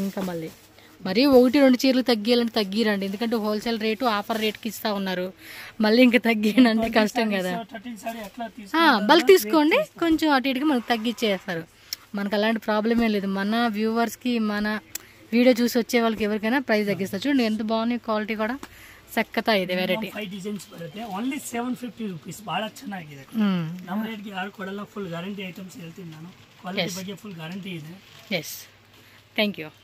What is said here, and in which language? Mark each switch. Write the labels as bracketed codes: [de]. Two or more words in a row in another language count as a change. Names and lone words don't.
[te] ఇంకా మళ్ళీ మరీ 1-2 చీరలు తగ్గియాలంటే తగ్గిరండి, ఎందుకంటే హోల్సేల్ రేటు ఆఫర్ రేట్కి ఇస్తా ఉన్నారు. మళ్ళీ ఇంకా తగ్గినంటే కష్టం కదా. బల్క్ తీసుకోండి, కొంచెం అటు ఇటుగా మనకు తగ్గిచ్చేస్తారు. మనకు అలాంటి ప్రాబ్లం ఏం లేదు. మన వ్యూవర్స్కి మన వీడియో చూసి వచ్చే వాళ్ళకి ఎవరికైనా ప్రైస్ తగ్గిస్తారు. చూడండి ఎంత బాగుంది [kn] ಕ್ವಾಲಿಟಿ ಕೂಡ ಸಕ್ಕತ್ತಾಗಿದೆ ವೆರೈಟಿ. 5 ಡಿಸೈನ್ಸ್ ಬರುತ್ತೆ [en] only 750 rupees. [kn] ಬಹಳ ಚೆನ್ನಾಗಿದೆ. ನಮ್ಮ ರೇಟ್ಗೆ ಯಾರು ಕೊಡಲ್ಲ. [en] full guarantee items [kn] ಹೇಳ್ತೀನಿ ನಾನು. ಕ್ವಾಲಿಟಿ ಬಗ್ಗೆ [en] full guarantee [kn] ಇದೆ. [en] yes, thank you.